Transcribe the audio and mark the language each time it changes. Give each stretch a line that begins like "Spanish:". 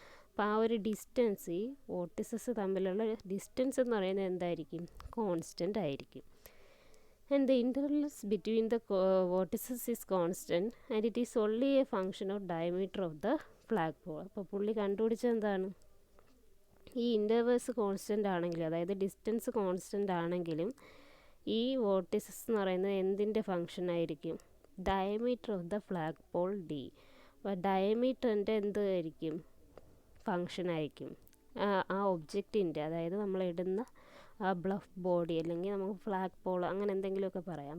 Malayalam: അപ്പോൾ ആ ഒരു ഡിസ്റ്റൻസ്, ഈ വോർട്ടിസസ് തമ്മിലുള്ള ഡിസ്റ്റൻസ് എന്ന് പറയുന്നത് എന്തായിരിക്കും? കോൺസ്റ്റൻ്റ് ആയിരിക്കും.
English: and the intervals between the vortices is constant and it is only a function of diameter of the flagpole.
Malayalam: അപ്പോൾ പുള്ളി കണ്ടുപിടിച്ചത് എന്താണ്, ഈ ഇൻ്റർവേഴ്സ് കോൺസ്റ്റൻ്റ് ആണെങ്കിലും, അതായത് ഡിസ്റ്റൻസ് കോൺസ്റ്റൻ്റ് ആണെങ്കിലും ഈ വോർട്ടിസസ് എന്ന് പറയുന്നത് എന്തിൻ്റെ ഫങ്ഷൻ ആയിരിക്കും, diameter of the flag Paul D. അപ്പോൾ ഡയമീറ്ററിൻ്റെ എന്ത് ആയിരിക്കും, ഫങ്ഷൻ ആയിരിക്കും ആ ഒബ്ജക്റ്റിൻ്റെ, അതായത് നമ്മൾ ഇടുന്ന ആ ബ്ലഫ് ബോഡി അല്ലെങ്കിൽ നമുക്ക് ഫ്ലാഗ് പോൾ അങ്ങനെ എന്തെങ്കിലുമൊക്കെ പറയാം.